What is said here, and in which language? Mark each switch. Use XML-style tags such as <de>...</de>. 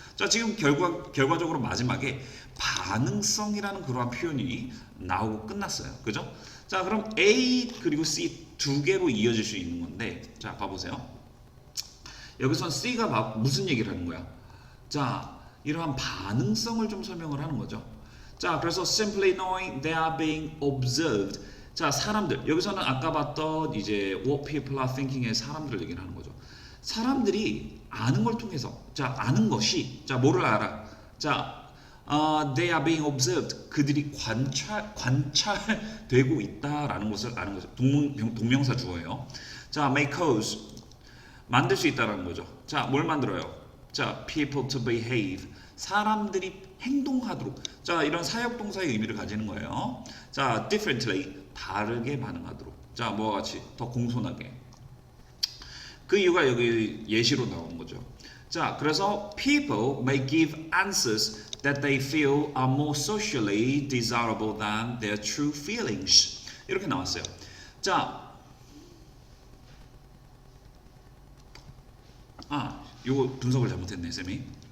<ko>자, 지금 결과적으로 마지막에 반응성이라는 그러한 표현이 나오고 끝났어요. 그죠? 자, 그럼 A 그리고 C 두 개로 이어질 수 있는 건데 자, 봐보세요. 여기서 C가 무슨 얘기를 하는 거야? 자, 이러한 반응성을 좀 설명을 하는 거죠. 자, 그래서</ko> <en>simply knowing they are being observed.</en> <ko>자, 사람들 여기서는 아까 봤던 이제</ko> <en>what people are thinking</en> <ko>의 사람들을 얘기를 하는 거죠. 사람들이 아는 걸 통해서 자, 아는 것이 자, 뭐를 알아?</ko> <en>자, they are being observed.</en> <ko>그들이 관찰되고 있다라는 것을 아는 거죠. 동명사 주어예요. 자, may cause 만들 수 있다라는 거죠. 자, 뭘 만들어요? 자,</ko> <en>people to behave.</en> <ko>사람들이 행동하도록. 자, 이런 사역동사의 의미를 가지는 거예요. 자, differently. 다르게 반응하도록. 자, 뭐와 같이 더 공손하게. 그 이유가 여기 예시로 나오는 거죠. 자, 그래서</ko> <en>people may give answers that they feel are more socially desirable than their true feelings.</en> <ko>이렇게 나왔어요. 자, 요거 분석을 잘못했네, 쌤이.</ko>